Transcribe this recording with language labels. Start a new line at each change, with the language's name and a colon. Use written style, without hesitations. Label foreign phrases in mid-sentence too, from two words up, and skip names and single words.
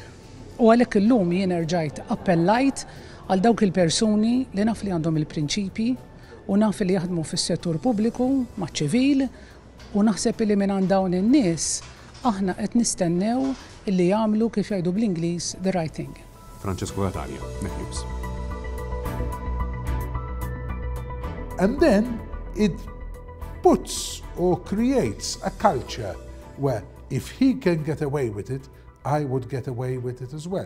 Maltese: U għalhekk illum jien rġajt appellajt għal dawk il-persuni li naf li għandhom il-prinċipji u naf li jaħdmu fis-settur pubbliku maċ-ċivil u naħseb li minn għand dawn in-nies aħna qed nistennew illi jagħmlu kif jgħidu bl-Ingliż
English: the right thing.
Maltese: Francesco Catania, News.
English: And then it puts or creates a culture where if he can get away with it, I would get away with it as well.